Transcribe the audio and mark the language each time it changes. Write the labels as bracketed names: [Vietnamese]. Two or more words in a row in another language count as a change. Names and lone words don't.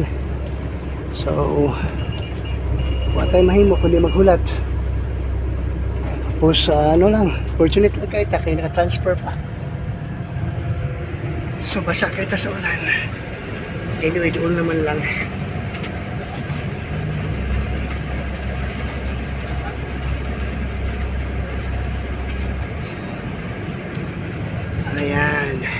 [Cebuano] So wa tay mahimo kundi maghulat. [Filipino] Tapos ano lang, fortunate lang kayo kaya naka-transfer pa. So basa kayo sa ulan. Anyway, doon naman lang. Ayan.